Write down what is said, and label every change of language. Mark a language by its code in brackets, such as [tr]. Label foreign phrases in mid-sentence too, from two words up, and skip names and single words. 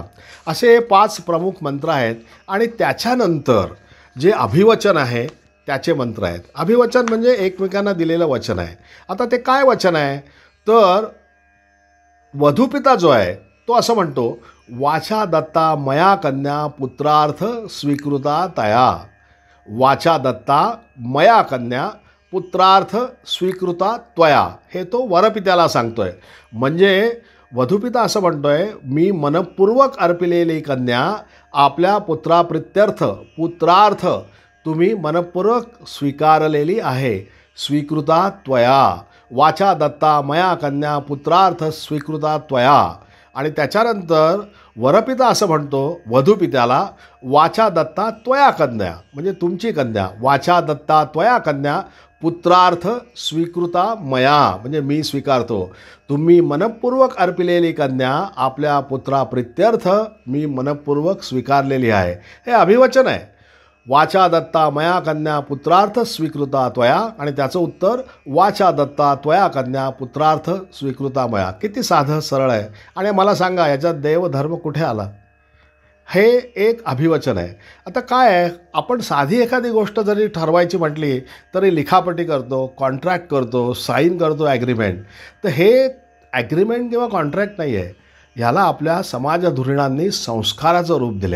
[mr] असे 5 प्रमुख मंत्र आहेत. आणि त्याच्यानंतर जे अभिवचन आहे त्याचे मंत्र आहेत. अभिवचन म्हणजे एकमेकांना दिलेलं वचन आहे. आता ते काय वचन आहे, तर वधूपिता जो आहे तो असं म्हणतो, [sa] वाचा दत्ता मया कन्या पुत्रार्थ स्वीकृता तया. वाचा दत्ता मया कन्या पुत्रार्थ स्वीकृता त्वया, [mr] हे तो वरपित्याला सांगतोय. म्हणजे वधूपिता असं म्हणतोय, मी मनपूर्वक अर्पिलेली कन्या आपल्या पुत्रार्थ तुम्ही मनपूर्वक स्वीकारलेली आहे. [sa] स्वीकृता त्वया, वाचा दत्ता मया कन्या पुत्रार्थ स्वीकृता त्वया. [mr] आणि त्याच्यानंतर वरपिता असं म्हणतो वधूपित्याला, [sa] वाचा दत्ता त्वया कन्या, [mr] म्हणजे तुमची कन्या. [sa] वाचा दत्ता त्वया कन्या पुत्रार्थ स्वीकृता मया, [mr] म्हणजे मी स्वीकारतो. तुम्ही मनपूर्वक अर्पिलेली कन्या आपल्या पुत्राप्रित्यर्थ मी मनपूर्वक स्वीकारलेली आहे. हे अभिवचन आहे. [sa] वाचा दत्ता मया कन्या पुत्रार्थ स्वीकृता त्वया, [mr] आणि त्याचं उत्तर [sa] वाचा दत्ता त्वया कन्या पुत्रार्थ स्वीकृता मया. [mr] किती साधं सरळ आहे. आणि मला सांगा, याच्यात देवधर्म कुठे आला? हे एक अभिवचन आहे. आता काय आहे, आपण साधी एखादी गोष्ट जरी ठरवायची म्हटली तरी लिखापटी करतो, कॉन्ट्रॅक्ट करतो, साईन करतो ॲग्रीमेंट. तर हे ॲग्रीमेंट किंवा कॉन्ट्रॅक्ट नाही आहे, ह्याला आपल्या समाज धुरीणांनी संस्काराचं रूप दिले.